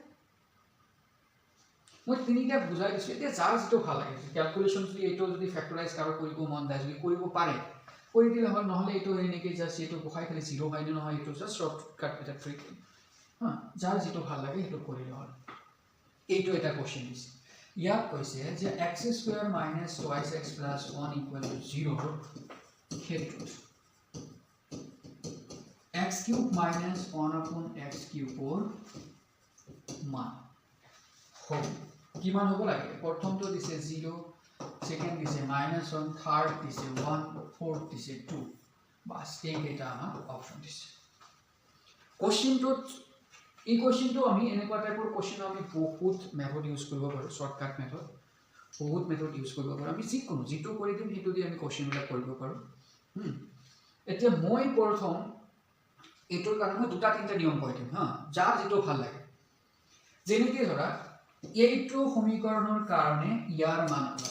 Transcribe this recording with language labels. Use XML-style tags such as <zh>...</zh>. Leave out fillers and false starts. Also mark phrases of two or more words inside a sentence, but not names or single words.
<as>মই তিনিটা বুজাই দিছো এতিয়া যাৰ যেটো ভাল লাগে ক্যালকুলেশন যদি এইটো যদি ফ্যাক্টৰাইজ কাৰো কৰিব মন যায় যদি কৰিব পাৰে কৰি দিলে হয় নহলে এইটো এনেকে জাস্ট এইটো বহাই খালি 0 হয় নে নহয় এইটো</as> <en>just shortcut</en> <as>এটা ট্ৰিক যাৰ যেটো ভাল লাগে এইটো কৰিলে হয় এইটো এটা কোশ্চেন দিছে ইয়াত কৈছে যে x² - 2x + 1 = 0 ক্ষেত্ৰত x³ - 1/x³ মান হ'ব কিমান হ'ব লাগে প্ৰথমটো দিছে 0 সেকেন্ড দিছে -1 থার্ড দিছে 1 ফোর্থ দিছে 2 বাস এইটা আমার অপশন দিছে এই কোশ্চেনটো আমি এনেকুৱা টাইপৰ কোশ্চেন আমি বহুত</as> <en>method use</en> <as>কৰিব পাৰো</as> <en>shortcut method</en> <as>বহুত</as> <en>method use</en> <as>কৰিব পাৰো আমি যিকোনো যেটো কৰি দিম হেতু দি আমি কোশ্চেনবিলাক কৰিব পাৰো এতিয়া মই প্ৰথম এটোৰ কাৰণে দুটা তিনটা নিয়ম কৈ দিম যাৰ যেটো ভাল লাগে যেনেকৈ ধৰা এইটো সমীকৰণৰ কাৰণে ইয়াৰ মান ওলাই</as>